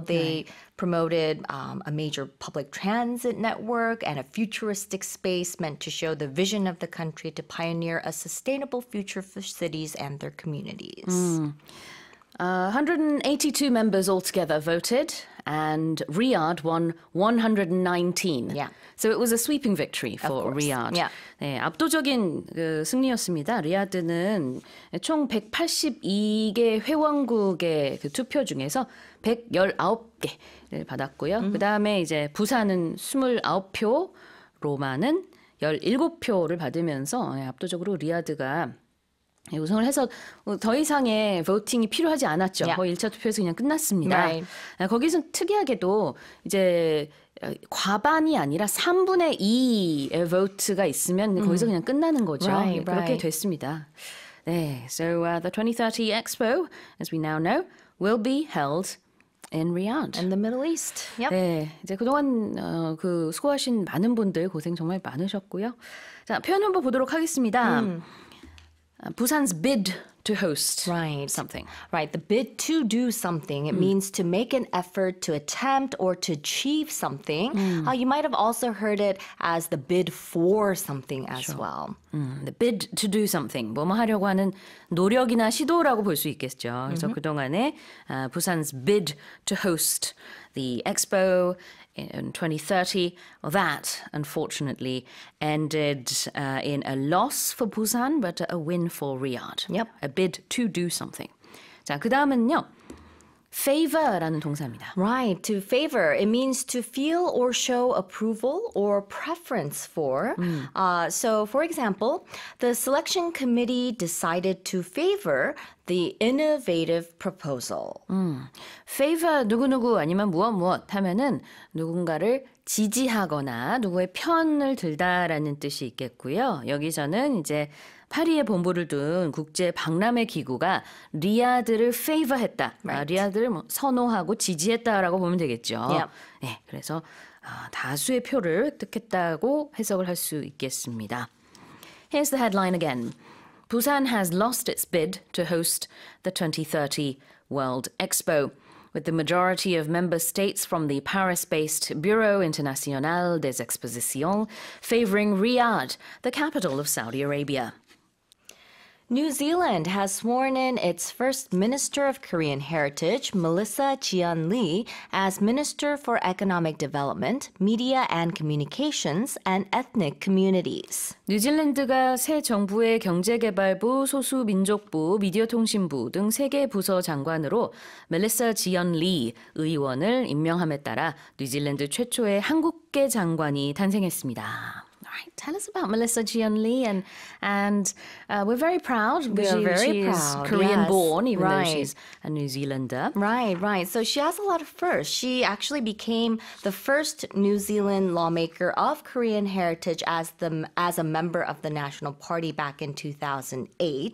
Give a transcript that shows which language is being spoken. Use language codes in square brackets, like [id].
[en] They promoted a major public transit network and a futuristic space meant to show the vision of the country to pioneer a sustainable future for cities and their communities. 182 members altogether voted, and Riyadh won 119. Yeah. So it was a sweeping victory for course. Riyadh. Yeah. [ko] 네, 압도적인 승리였습니다. 리야드는 총 182개 회원국의 투표 중에서 119개를 받았고요. 그다음에 이제 부산은 29표, 로마는 17표를 받으면서 압도적으로 리야드가 우승을 해서 더 이상의 보팅이 필요하지 않았죠. [en] Yeah. [ko] 거의 1차 투표에서 그냥 끝났습니다. [en] Right. [ko] 거기서 특이하게도 이제 과반이 아니라 3분의 2의 vote가 있으면 거기서 그냥 끝나는 거죠. [en] Right, [ko] 그렇게 [en] right. [ko] 됐습니다. 네, [en] so the 2030 Expo, as we now know, will be held in Riyadh. In the Middle East. Yep. [ko] 네, 이제 그동안 수고하신 많은 분들 고생 정말 많으셨고요. 자, 표현 한번 보도록 하겠습니다. [en] Busan's bid to host Right. something. Right. The bid to do something. It means to make an effort, to attempt, or to achieve something. You might have also heard it as the bid for something as well. The bid to do something. [ko] 뭐뭐 하려고 하는 노력이나 시도라고 볼 수 있겠죠. 그래서 그동안에 [en] Busan's bid to host the expo in 2030, well, that unfortunately ended in a loss for Busan, but a win for Riyadh. Yep. A bid to do something. [ko] 자, 그 다음은요. favor라는 동사입니다. [en] Right. To favor, it means to feel or show approval or preference for. So, for example, the selection committee decided to favor the innovative proposal. [ko] favor 누구누구 아니면 무엇 하면은 누군가를 지지하거나 누구의 편을 들다라는 뜻이 있겠고요. 여기서는 이제 파리에 본부를 둔 국제 박람회 기구가 리야드를 favor했다. [en] Right. [ko] 리야드를 선호하고 지지했다라고 보면 되겠죠. [en] Yep. [ko] 네, 그래서 다수의 표를 획득했다고 해석을 할 수 있겠습니다. [en] Here's the headline again. Busan has lost its bid to host the 2030 World Expo, with the majority of member states from the Paris-based Bureau International des Expositions favoring Riyadh, the capital of Saudi Arabia. New Zealand has sworn in its first Minister of Korean Heritage, Melissa Jian-Lee, as Minister for Economic Development, Media and Communications, and Ethnic Communities. [ko] 뉴질랜드가 새 정부의 경제개발부, 소수민족부, 미디어통신부 등 3개 부서 장관으로 멜리사 지언 리 의원을 임명함에 따라 뉴질랜드 최초의 한국계 장관이 탄생했습니다. [en] Right. Tell us about Melissa Jian Lee, and we're very proud because she is Korean born, even though she's a New Zealander. Right, right. So she has a lot of firsts. She actually became the first New Zealand lawmaker of Korean heritage as a member of the National Party back in 2008.